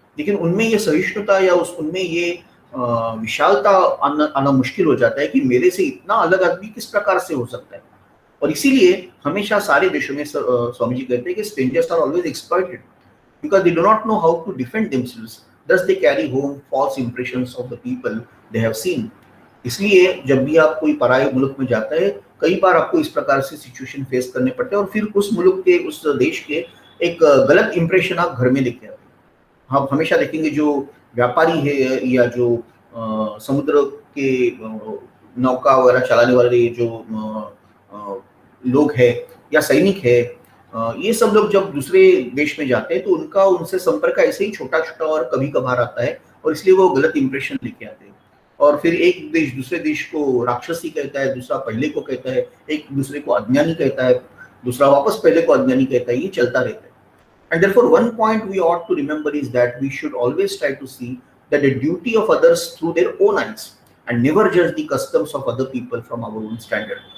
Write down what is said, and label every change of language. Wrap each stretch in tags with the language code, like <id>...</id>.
<hi>लेकिन उनमें ये सहिष्णुता या उनमें ये विशालता आना आना मुश्किल हो जाता है कि मेरे से इतना अलग आदमी किस प्रकार से हो सकता है। और इसीलिए हमेशा सारे देशों में स्वामी जी कहते हैं कि</hi> <en>Strangers are always exploited because they do not know how to defend themselves. Thus they carry home false impressions of the people they have seen.</en> <hi>इसलिए जब भी आप कोई पराये मुल्क में जाता है, कई बार आपको इस प्रकार से सिचुएशन फेस करने पड़ते हैं और फिर उस मुल्क के, उस देश के एक गलत इंप्रेशन आप घर में लेके आते हैं। हम हमेशा देखेंगे जो व्यापारी है या जो समुद्र के नौका वगैरह चलाने वाले जो लोग हैं या सैनिक है, ये सब लोग जब दूसरे देश में जाते हैं तो उनका उनसे संपर्क ऐसे ही छोटा-छोटा और कभी-कभार आता है और इसलिए वो गलत इंप्रेशन लेके आते हैं। और फिर एक देश दूसरे देश को राक्षसी कहता है, दूसरा पहले को कहता है, एक दूसरे को अज्ञानी कहता है, दूसरा वापस पहले को अज्ञानी कहता है, ये चलता रहता है।</hi> <en>And therefore, one point we ought to remember is that we should always try to see that the duty of others through their own eyes and never judge the customs of other people from our own standard.</en>